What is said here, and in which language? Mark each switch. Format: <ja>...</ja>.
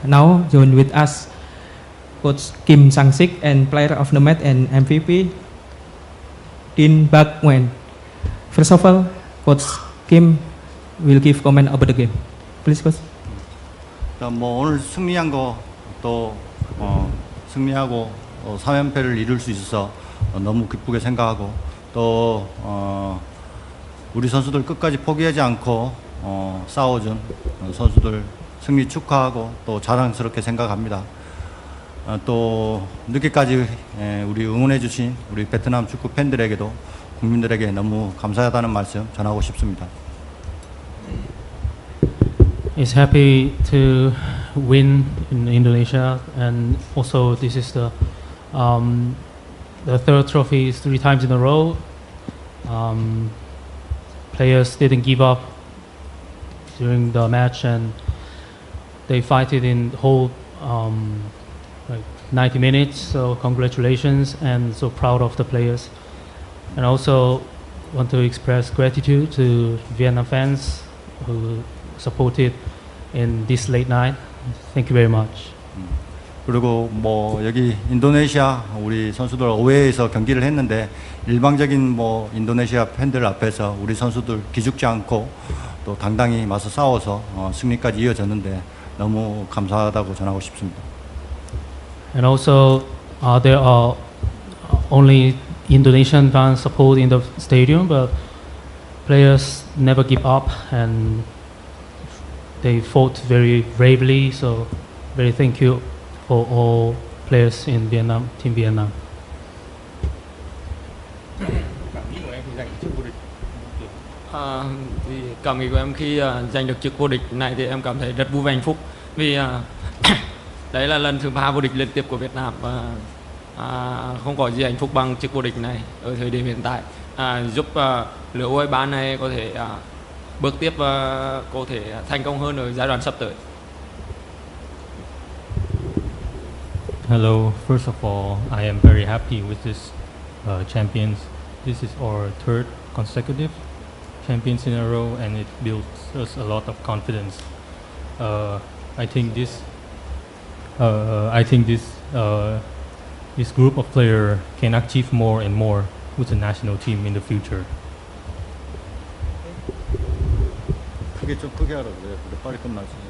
<en>Now join with us Coach Kim Sang-sik and player of the match and MVP Din Bak Nguyen. First of all, Coach Kim will give comment about the game. Please, Coach.</en> <ko>뭐 오늘 승리한 거 또 승리하고 3연패를 이룰 수 있어서 너무 기쁘게 생각하고 또 우리 선수들 끝까지 포기하지 않고 싸워준 선수들 승리 축하하고 또 자랑스럽게 생각합니다. 또 늦게까지 우리 응원해 주신 우리 베트남 축구 팬들에게도 국민들에게 너무 감사하다는 말씀 전하고 싶습니다.</ko> <en>Is happy to win in Indonesia, and also this is the third trophy 3 times in a row. Players didn't give up during the match, and they fight it in the whole like 90 minutes. So congratulations, and so proud of the players. And also want to express gratitude to Vietnam fans who supported in this late night. Thank you very much.</en> <ko>그리고 뭐 여기 인도네시아 우리 선수들 어웨이에서 경기를 했는데 일방적인 뭐 인도네시아 팬들 앞에서 우리 선수들 기죽지 않고 또 당당히 맞서 싸워서 승리까지 이어졌는데 너무 감사하다고 전하고 싶습니다.</ko> <en>And also there are only Indonesian fans support in the stadium, but players never give up and they fought very bravely. So very thank you for all players in Vietnam, Team Vietnam.</en> <vi>Thì cảm nghĩ của em khi giành được chức vô địch này thì em cảm thấy rất vui vẻ hạnh phúc, vì đấy là lần thứ 3 vô địch liên tiếp của Việt Nam, và không có gì hạnh phúc bằng chức vô địch này ở thời điểm hiện tại, giúp lứa U23 này có thể bước tiếp và có thể thành công hơn ở giai đoạn sắp tới.</vi> <en>Hello, first of all, I am very happy with this champions. This is our third consecutive champions in a row, and it builds us a lot of confidence. I think this group of players can achieve more and more with the national team in the future.</en> <ko>크게 좀 크게 하라 그래. 빨리 끝나지.</ko>